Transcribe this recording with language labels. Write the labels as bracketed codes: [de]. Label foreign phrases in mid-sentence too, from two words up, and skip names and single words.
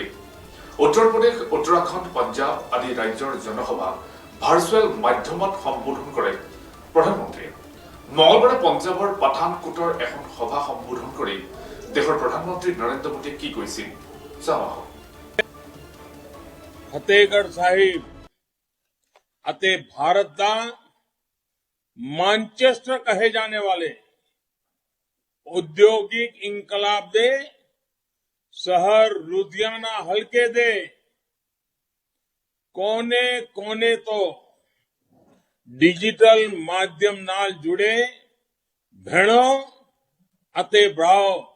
[as] উত্তৰ প্ৰদেশ, উত্তৰাখণ্ড, পঞ্জাৱ আদি ৰাজ্যৰ জনসভা ভাৰ্চুৱেল মাধ্যমত সম্বোধন কৰে প্ৰধানমন্ত্ৰীয়ে। মঙলবাৰে পঞ্জাৱৰ পাঠানকোটৰ এখন সভা সম্বোধন কৰি দেশৰ প্ৰধানমন্ত্ৰী নৰেন্দ্ৰ মোদীয়ে কি কৈছিল চাওঁ আহক। [pa] ਫਤਿਹਗੜ੍ਹ ਸਾਹਿਬ ਅਤੇ ਭਾਰਤ ਕਾ ਮਾਨਚੈਸਟਰ ਕਹੇ ਜਾਣੇ ਵਾਲੇ ਉਦਯੋਗਿਕ ਇਨਕਲਾਬ ਦੇ ਸ਼ਹਿਰ ਲੁਧਿਆਣਾ ਹਲਕੇ ਦੇ ਕੋਨੇ ਕੋਨੇ ਤੋਂ ਡਿਜੀਟਲ ਮਾਧਿਅਮ ਨਾਲ ਜੁੜੇ ਭੇਡਾਂ ਅਤੇ ਭਰਾਓ।